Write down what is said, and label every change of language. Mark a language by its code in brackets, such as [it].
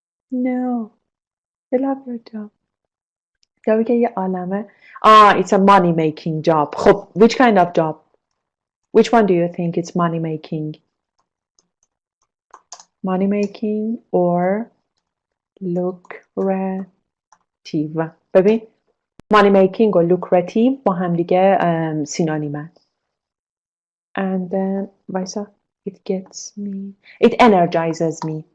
[en] No. You love your job. [fa] جابی که یه عالمه. [en] It's a money making job. خب, which kind of job? Which one do you think it's money making? Money making or lucrative? [fa] ببین [en] money making [fa] و lucrative با هم دیگه سینونیمن. [en] And then وایسا it gets me, it energizes me.